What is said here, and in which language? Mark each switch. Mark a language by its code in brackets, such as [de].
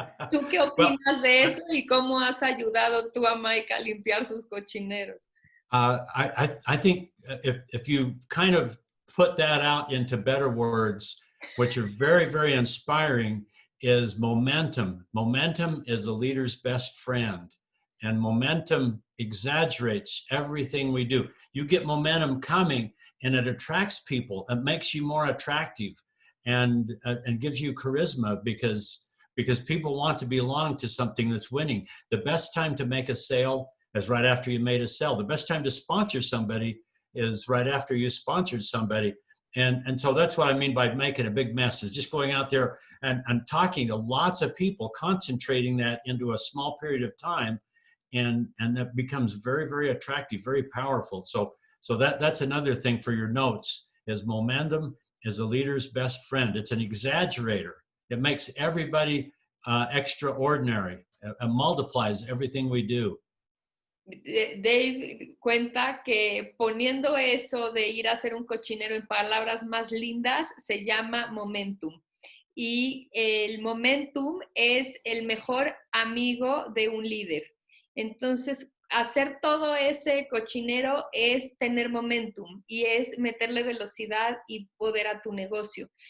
[es] ¿Tú qué opinas de eso y cómo has ayudado tú a Mike a limpiar sus cochineros? [en] I think if you kind of put that out into better words, which are very, very inspiring, is momentum. Momentum is a leader's best friend, and momentum exaggerates everything we do. You get momentum coming, and it attracts people. It makes you more attractive, and gives you charisma because people want to belong to something that's winning. The best time to make a sale is right after you made a sale. The best time to sponsor somebody is right after you sponsored somebody. And so that's what I mean by making a big mess, is just going out there and talking to lots of people, concentrating that into a small period of time. And that becomes very, very attractive, very powerful. So that's another thing for your notes, is momentum is a leader's best friend. It's an exaggerator. It makes everybody extraordinary. It multiplies everything we do. [es] Dave cuenta que poniendo eso de ir a hacer un cochinero en palabras más lindas se llama momentum. Y el momentum es el mejor amigo de un líder. Entonces, hacer todo ese cochinero es tener momentum y es meterle velocidad y poder a tu negocio.